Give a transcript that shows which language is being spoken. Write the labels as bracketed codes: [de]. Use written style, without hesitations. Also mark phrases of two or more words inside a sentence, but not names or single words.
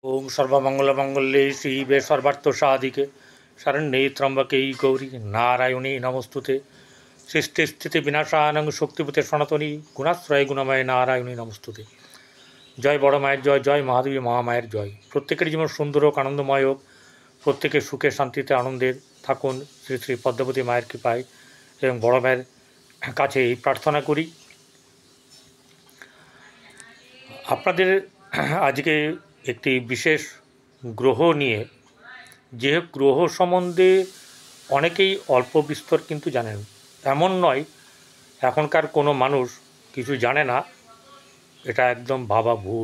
[sa] ओं सर्वमंगलमंगल्ये शिवे सर्वार्थसाधिके शरण्ये त्र्यंबके गौरी नारायणी नमस्तुते सृष्टि विनाशानं शक्तिपते सनातनी गुणाश्रय गुणमय नारायणी नमस्तुते। [bn] জয় বড় মায়ের জয়, জয় মহাদেবী মহামায়ের জয়। প্রত্যেকের জীবন সুন্দর হোক, আনন্দময় হোক, প্রত্যেকে সুখে শান্তিতে আনন্দে থাকুন শ্রী শ্রী পদ্মাবতী মায়ের কৃপায় এবং বড় মায়ের কাছে এই প্রার্থনা করি। আপনাদের আজকে একটি বিশেষ গ্রহ নিয়ে, যে গ্রহ সম্বন্ধে অনেকেই অল্প বিস্তর কিন্তু জানেন, এমন নয় এখনকার কোনো মানুষ কিছু জানে না, এটা একদম ভাবা ভুল।